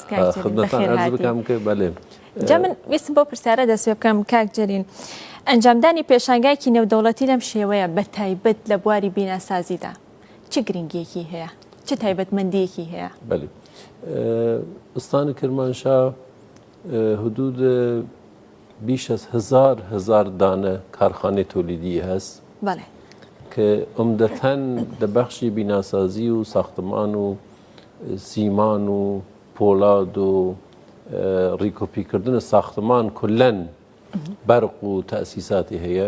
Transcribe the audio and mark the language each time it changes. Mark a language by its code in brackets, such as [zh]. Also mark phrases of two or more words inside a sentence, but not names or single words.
[ckb] خدمەتان ئەرز بکەم کە بەڵێ جا من ویستم بۆ پرسیارە دەست پێ بکەم کاک جەلیل، ئەنجامدانی پێشانگایکی نێودەوڵەتی لەم شێوەیە بە تایبەت لە بواری بیناسازیدا چ گرنگیەکی هەیە، چ تایبەتمەندیەکی هەیە؟ [sdh] بەڵێ ئستانی کرمانشا [fa] حدود بیش از [sdh] هزار دانە کارخانەی تۆلیدی هەست کە عمدەتەن لە بەخشی بیناسازی و ساختمان و سیمان و پۆلاد و ڕیکۆپیکردنە ساختمان کولەن بەرق و تەسیساتی هەیە.